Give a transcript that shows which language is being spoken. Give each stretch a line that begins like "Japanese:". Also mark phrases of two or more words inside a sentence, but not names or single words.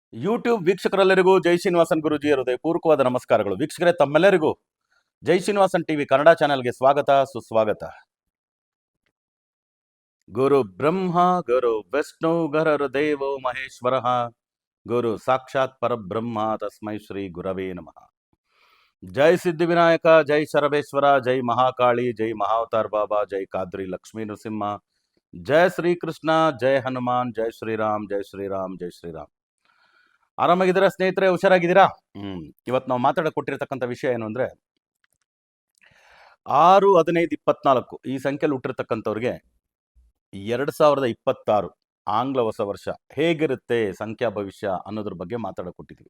Kannada: ಯೂಟ್ಯೂಬ್ ವೀಕ್ಷಕರೆಲ್ಲರಿಗೂ ಜೈ ಶ್ರೀನಿವಾಸನ್ ಗುರುಜಿ ಹೃದಯಪೂರ್ವಕವಾದ ನಮಸ್ಕಾರಗಳು. ವೀಕ್ಷಕರೇ, ತಮ್ಮೆಲ್ಲರಿಗೂ ಜೈ ಶ್ರೀನಿವಾಸನ್ ಟಿವಿ ಕನ್ನಡ ಚಾನೆಲ್ಗೆ ಸ್ವಾಗತ ಸುಸ್ವಾಗತ.
Sanskrit: ಗುರು ಬ್ರಹ್ಮ ಗುರು ವಿಷ್ಣು ಗುರು ದೇವೋ ಮಹೇಶ್ವರ, ಗುರು ಸಾಕ್ಷಾತ್ ಪರಬ್ರಹ್ಮ ತಸ್ಮೈ ಶ್ರೀ ಗುರವೇ ನಮಃ.
Kannada: ಜೈ ಸಿದ್ಧಿವಿನಾಯಕ, ಜೈ ಶರಬೇಶ್ವರ, ಜೈ ಮಹಾಕಾಳಿ, ಜೈ ಮಹಾವತಾರ್ ಬಾಬಾ, ಜೈ ಕಾದ್ರಿ ಲಕ್ಷ್ಮೀ ನರಸಿಂಹ, ಜೈ ಶ್ರೀಕೃಷ್ಣ, ಜೈ ಹನುಮಾನ್, ಜೈ ಶ್ರೀರಾಮ್, ಜೈ ಶ್ರೀರಾಮ್, ಜೈ ಶ್ರೀರಾಮ್. ಆರಾಮಾಗಿದ್ದೀರಾ ಸ್ನೇಹಿತರೆ? ಹುಷಾರಾಗಿದ್ದೀರಾ? ಇವತ್ತು ನಾವು ಮಾತಾಡಕೊಟ್ಟಿರ್ತಕ್ಕಂಥ ವಿಷಯ ಏನು ಅಂದ್ರೆ 6-15-24 ಈ ಸಂಖ್ಯೆಯಲ್ಲಿ ಹುಟ್ಟಿರ್ತಕ್ಕಂಥವ್ರಿಗೆ 2026 ಆಂಗ್ಲ ಹೊಸ ವರ್ಷ ಹೇಗಿರುತ್ತೆ ಸಂಖ್ಯಾ ಭವಿಷ್ಯ ಅನ್ನೋದ್ರ ಬಗ್ಗೆ ಮಾತಾಡಕೊಟ್ಟಿದ್ವಿ.